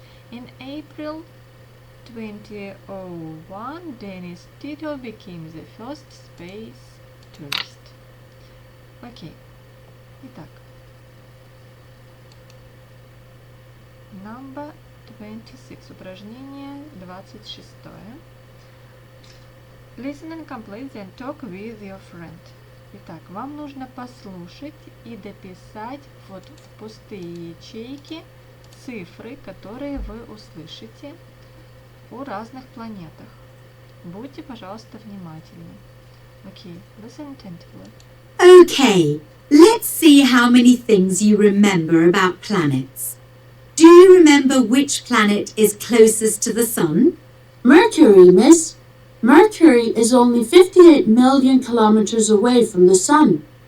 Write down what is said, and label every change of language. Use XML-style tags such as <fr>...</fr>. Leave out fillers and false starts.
<en>In April 2001, Dennis Tito became the first space tourist.</en> <ru>Окей. Итак.</ru> <en>Number 26.</en> <ru>Упражнение 26.</ru> <en>Listen and complete, then talk with your friend.</en> <ru>Итак, вам нужно послушать и дописать вот в пустые ячейки цифры, которые вы услышите о разных планетах. Будьте, пожалуйста, внимательны.</ru> <en>Okay, listen attentively. Okay, let's see how many things you remember about planets. Do you remember which planet is closest to the Sun? Mercury, miss. Mercury is only 58 million kilometers away from the Sun.</en>